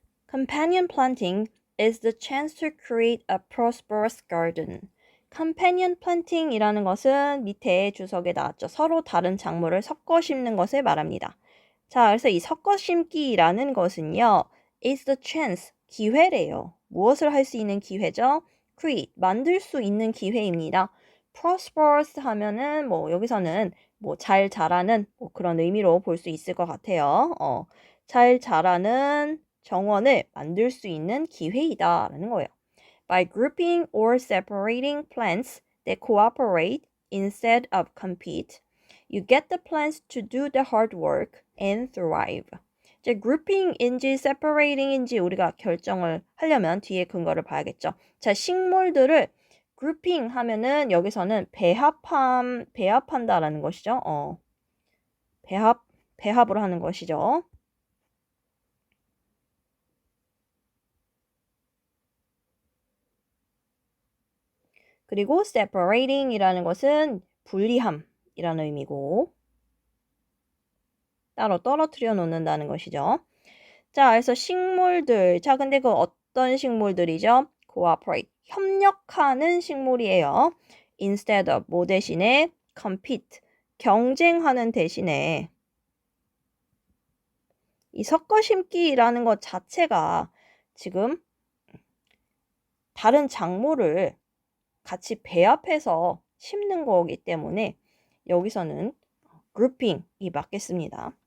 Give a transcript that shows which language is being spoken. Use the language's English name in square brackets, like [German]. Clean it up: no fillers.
[English] Companion planting is the chance to create a prosperous garden. [Korean] Companion planting이라는 것은 밑에 주석에 나왔죠. 서로 다른 작물을 섞어 심는 것을 말합니다. 자, 그래서 이 섞어 심기라는 것은요. [English] is the chance, 기회래요. [Korean] 무엇을 할 수 있는 기회죠? create, 만들 수 있는 기회입니다. prosperous 하면은 뭐 여기서는 뭐 잘 자라는 뭐 그런 의미로 볼 수 있을 것 같아요. 잘 자라는 정원을 만들 수 있는 기회이다라는 거예요. [English] By grouping or separating plants that cooperate instead of compete, you get the plants to do the hard work and thrive. [Korean] 이제 grouping인지 separating인지 우리가 결정을 하려면 뒤에 근거를 봐야겠죠. 자, 식물들을 grouping 하면은 여기서는 배합한다라는 것이죠. 배합을 하는 것이죠. 그리고 separating이라는 것은 분리함이라는 의미고 따로 떨어뜨려 놓는다는 것이죠. 자, 그래서 식물들. 자, 근데 그 어떤 식물들이죠? cooperate. 협력하는 식물이에요. [English] instead of [Korean] 뭐 대신에 compete. 경쟁하는 대신에 이 섞어 심기라는 것 자체가 지금 다른 작물을 같이 배합해서 심는 거기 때문에 여기서는 grouping이 맞겠습니다.